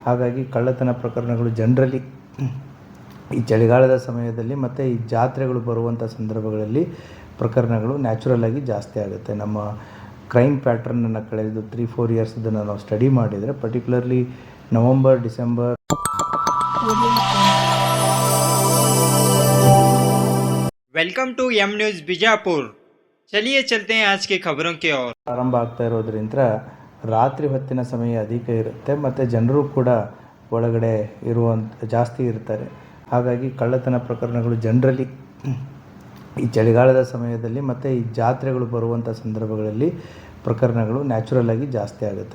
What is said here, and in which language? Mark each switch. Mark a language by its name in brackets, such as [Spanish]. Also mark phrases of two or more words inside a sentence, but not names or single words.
[Kannada] ಹಾಗಾಗಿ ಕಳ್ಳತನ ಪ್ರಕರಣಗಳು ಜನರಲಿ ಈ ಚಳಿಗಾಲದ ಸಮಯದಲ್ಲಿ ಮತ್ತು ಈ ಜಾತ್ರೆಗಳು ಬರುವಂಥ ಸಂದರ್ಭಗಳಲ್ಲಿ ಪ್ರಕರಣಗಳು ನ್ಯಾಚುರಲ್ ಆಗಿ ಜಾಸ್ತಿ ಆಗುತ್ತೆ. ನಮ್ಮ ಕ್ರೈಮ್ ಪ್ಯಾಟ್ರನನ್ನು ಕಳೆದು 3-4 ಇಯರ್ಸ್ ಇದನ್ನು ನಾವು ಸ್ಟಡಿ ಮಾಡಿದರೆ, [English] particularly November, December Welcome to M News Bijapur. [Hindi] चलिए चलते हैं आज की खबरों की ओर। [Kannada] ಪ್ರಾರಂಭ ಆಗ್ತಾ ಇರೋದ್ರಿಂದ ರಾತ್ರಿ ಹೊತ್ತಿನ ಸಮಯ ಅಧಿಕ ಇರುತ್ತೆ ಮತ್ತು ಜನರು ಕೂಡ ಒಳಗಡೆ ಜಾಸ್ತಿ ಇರ್ತಾರೆ. ಹಾಗಾಗಿ ಕಳ್ಳತನ ಪ್ರಕರಣಗಳು ಜನರಲಿ ಈ ಚಳಿಗಾಲದ ಸಮಯದಲ್ಲಿ ಮತ್ತು ಈ ಜಾತ್ರೆಗಳು ಬರುವಂಥ ಸಂದರ್ಭಗಳಲ್ಲಿ ಪ್ರಕರಣಗಳು ನ್ಯಾಚುರಲ್ ಆಗಿ ಜಾಸ್ತಿ ಆಗುತ್ತೆ.